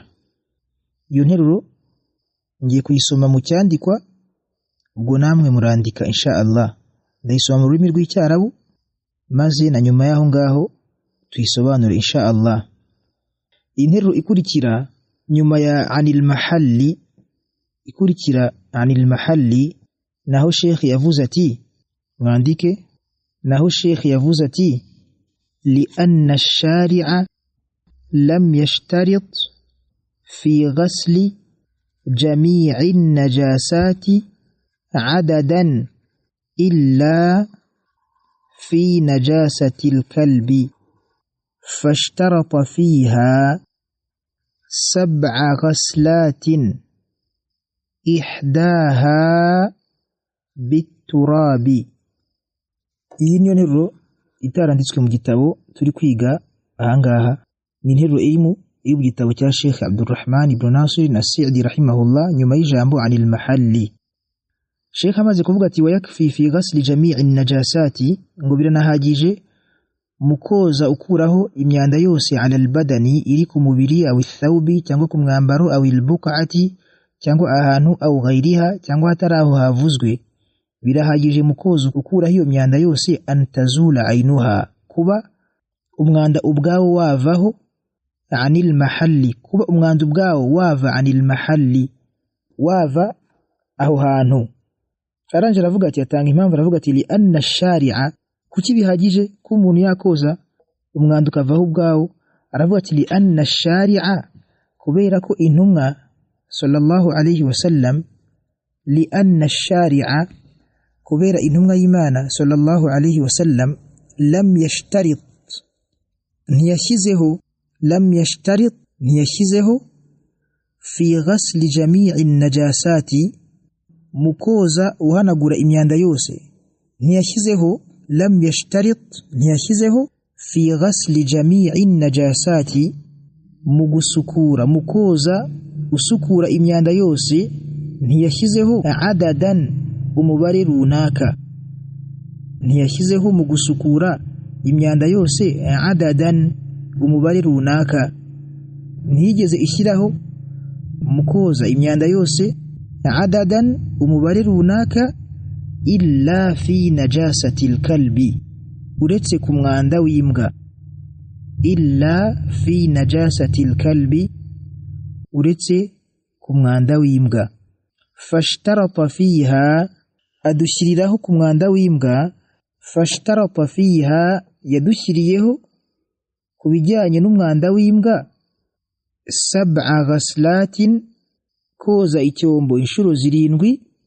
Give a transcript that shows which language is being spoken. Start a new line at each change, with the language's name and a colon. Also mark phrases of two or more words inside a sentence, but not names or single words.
Kinyarwanda: Iyo nteruro ngiye kuyisoma mu cyandikwa, ubwo namwe murandika
Arabic: إن شاء الله.
Kinyarwanda: Ndayisoma mu rurimi rw'icyarabu maze na nyuma y'aho ngaho tuyisobanure
Arabic: إن شاء الله.
Kinyarwanda: Iyi nteruro ikurikira nyuma ya
Arabic: عن المحل,
Kinyarwanda: ikurikira
Arabic: عن المحل,
Kinyarwanda: naho Sheikh yavuze ati, mwandike, naho Sheikh yavuze ati,
Arabic: لأن الشريعة لم يشترط في غسل جميع النجاسات عددا إلا في نجاسة الكلب فاشترط فيها 7 غسلات إحداها بالتراب.
Kinyarwanda: Iyi niyo nteruro itaranditswe mu gitabo turi kwiga ahangaha. Ni interuro iri mu gitabo cya Sheikh Abdurrahman ibn Nasir as-Sa'di rahimahullah, nyuma y'ijambo
Arabic: عن المحل.
Kinyarwanda: Sheikh amaze kuvuga ati
Arabic: ويكفي في غسل جميع النجاسات,
Kinyarwanda: ngo biranahagije mu koza ukuraho imyanda yose
Arabic: على البدن,
Kinyarwanda: iri ku mubiri,
Arabic: أو الثوب,
Kinyarwanda: cyangwa ku mwambaro,
Arabic: أو البقعة,
Kinyarwanda: cyangwa ahantu,
Arabic: أو غيرها,
Kinyarwanda: cyangwa hatari aho havuzwe. Birahagije mu koza ukuraho iyo myanda yose,
Arabic: أن تزول عينها,
Kinyarwanda: kuba umwanda ubwawo wavaho,
Arabic: عن المحل,
Kinyarwanda: kuba umwanda ubwawo wava
Arabic: عن المحل,
Kinyarwanda: wava aho hantu. Aranje aravuga ati, atanga impamvu, aravuga ati
Arabic: لأن الشريعة,
Kinyarwanda: kuki bihagije ko umuntu yakoza umwanda ukavaho ubwawo. Aravuga ati
Arabic: لأن الشريعة,
Kinyarwanda: kubera ko intumwa
Arabic: صلى الله عليه وسلم, لأن
Kinyarwanda: ash-shari'a, kubera intumwa y'Imana
Arabic: صلى الله عليه وسلم, لم يشترط,
Kinyarwanda: ntiyashyizeho,
Arabic: لم يشترط,
Kinyarwanda: ntiyashyizeho,
Arabic: في غسل جميع النجاسات,
Kinyarwanda: mu koza uhanagura imyanda yose, ntiyashyizeho,
Arabic: لم يشترط,
Kinyarwanda: ntiyashyizeho,
Arabic: في غسل جميع النجاسات,
Kinyarwanda: mu gusukura, mu koza usukura imyanda yose, ntiyashyizeho adadan, umubare runaka. Ntiyashyizeho mu gusukura imyanda yose adadan, umubare runaka. Ntiyigeze ishyiraho mu koza imyanda yose adadan, umubare runaka,
Arabic: إلا في نجاسة الكلب,
Kinyarwanda: uretse ku mwanda w'imbwa.
Arabic: إلا في نجاسة الكلب,
Kinyarwanda: uretse ku mwanda w'imbwa.
Arabic: فاشترط فيها,
Kinyarwanda: adushyiriraho ku mwanda w'imbwa.
Arabic: فاشترط فيها,
Kinyarwanda: yadushyiriyeho ku bijyanye n'umwanda w'imbwa 7 ghaslatin, koza icyombo inshuro 7.